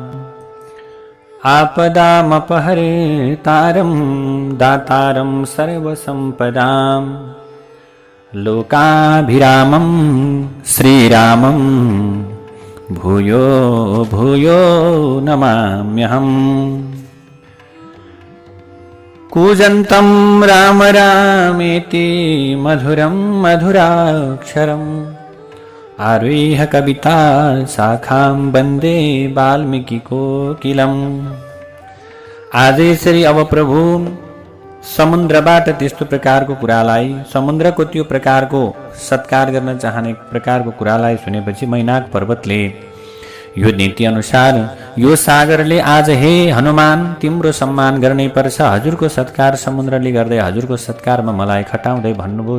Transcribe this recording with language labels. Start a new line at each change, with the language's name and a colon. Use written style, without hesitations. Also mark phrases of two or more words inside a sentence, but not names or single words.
Sanskrit: आपदामपहर्तारं दातारं सर्वसम्पदां लोकाभिरामं श्रीरामं भूयो भूयो नमाम्यहम् कूजन्तं राम रामेति मधुरं मधुराक्षरम् आरुह्य कविता शाखां वन्दे वाल्मीकि कोकिलम्।
Nepali: आज यसरी अब प्रभु समुद्रबाट त्यस्तो प्रकारको कुरालाई, समुद्रको त्यो प्रकारको सत्कार गर्न चाहने प्रकारको कुरालाई सुनेपछि मैनाक पर्वतले यो नीति अनुसार यो सागरले आज हे हनुमान तिम्रो सम्मान गर्नै पर्छ, हजुरको सत्कार समुद्रले गर्दै हजुरको सत्कारमा मलाई खटाउँदै भन्नुभयो।